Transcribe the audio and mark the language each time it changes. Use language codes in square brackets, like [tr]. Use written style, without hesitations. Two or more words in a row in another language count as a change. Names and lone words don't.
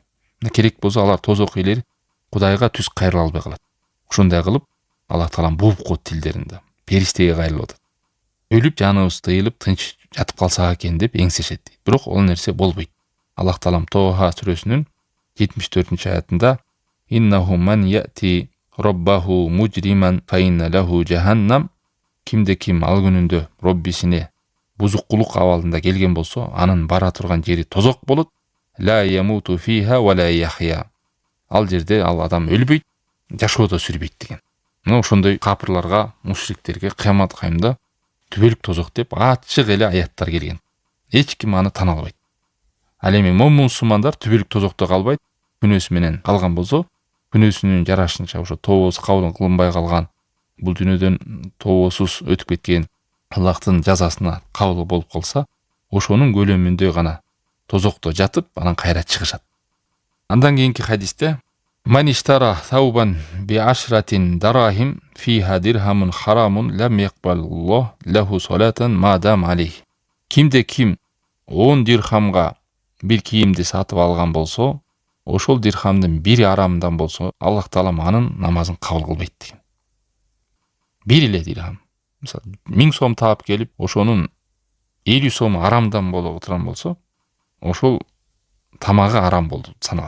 [ky] Керек болсо алар тозок ээлери Кудайга түз кайрыла албай калат. Ошондой кылып Аллах Таалам бууп коет тилдеринде. Периштеге кайрылып атат. Өлүп жаныбыз тыйылып тынч жатып калсак экен деп эңсешет дейт. Бирок ол нерсе болбойт. Аллах Таалам Тоха сүрөсүнүн 74-аятында [ar] إنه من يأت ربه مجرما فإن له جهنم, [ky] кимде ким ал күнүндө Роббисине бузукулук абалында келген болсо, анын бара турган жери тозок болот. [ar] لا يموت فيها ولا يحيى. [ky] Ал жерде ал адам өлбөйт, жашоодо сүрбөйт деген. Мына ошондой капырларга, мушриктерге кыямат кайымда түбөлүк тозок деп ачык эле аяттар келген. Эч ким аны тана албайт. Ал эми мусулмандар түбөлүк тозокто калбайт. Күнөөсү менен калган болсо, күнөөсүнүн жарашынча ошо тообосу кабыл кылынбай калган, бул дүйнөдөн тообосуз өтүп кеткен, Аллахтын жазасына кабыл болуп калса, ошонун көлөмүндө гана тозокто жатып, анан кайра чыгышат. Андан кийинки хадисте [ar] من اشترى ثوبا بعشرة دراهم فيها درهم حرام لم يقبل الله له صلاة ما دام عليه. [ky] Кимде ким 10 дирхамга бир кийимди сатып алган болсо, ошол дирхамдын бири арамдан болсо, Аллах Таалам анын намазын кабыл кылбайт деген. Бир эле дирхам. Мисалы 1000 сом таап келип, ошонун 50 сом арамдан болуп турган болсо, ошол тамагы арам болду саналат.